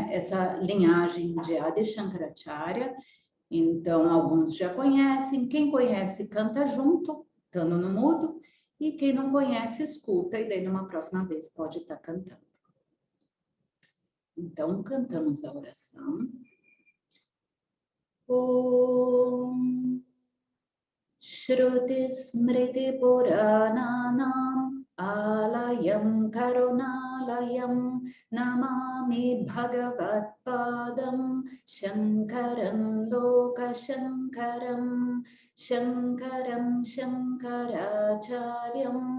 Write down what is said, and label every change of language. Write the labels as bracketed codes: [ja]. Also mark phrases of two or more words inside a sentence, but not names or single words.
[pt] Essa linhagem de Adi Shankaracharya. Então, alguns já conhecem, quem conhece canta junto estando no mudo, e quem não conhece, escuta, e daí numa próxima vez pode estar cantando. Então, cantamos a oração. [sa] ॐ श्रुति स्मृति पुराणानाम् आलयं करुणालयम् नमामि भगवत् पादं शङ्करं लोक शङ्करम् शङ्करं शङ्कराचार्यम्